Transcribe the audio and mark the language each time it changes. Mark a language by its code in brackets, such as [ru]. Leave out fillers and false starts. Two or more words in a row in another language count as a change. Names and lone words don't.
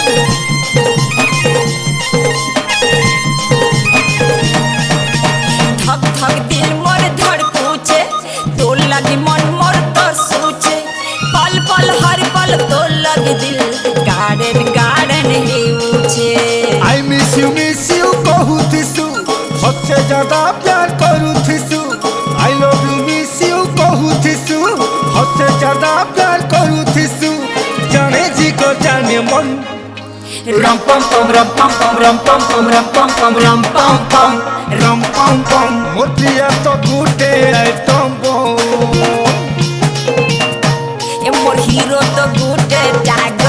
[spv] ଧକ ଧକ ଦିଲ ମୋର ଧଡ଼କୁଚେ ତୋର ଲଗି ମନ ମୋର ତୋ ସୋଚେ ପଲ ପଲ ହର ପଲ ତୋର ଲଗି ଦିଲ ଗାର୍ଡେନ ଗାର୍ଡେନ ହିଉଚେ [en] I miss you [spv] କହୁତିସୁ ସବସେ ଜ୍ୟାଦା ପ୍ୟାର କରୁଥିସୁ [en] I love you miss you [spv] କହୁତିସୁ ସବସେ ଜ୍ୟାଦା ପ୍ୟାର କରୁଥିସୁ ଜାନେ ଜୀ କୋ ଜାନେ ମନ rum pum pum rum pum pum rum pum pum rum pum pum rum pum pum rum pum pum ମୋତିଆ ତୋ ଗୁଟେ ଆଇଟମ ବମ ଏ ମୋର ହିରୋ ତୋ ଗୁଟେ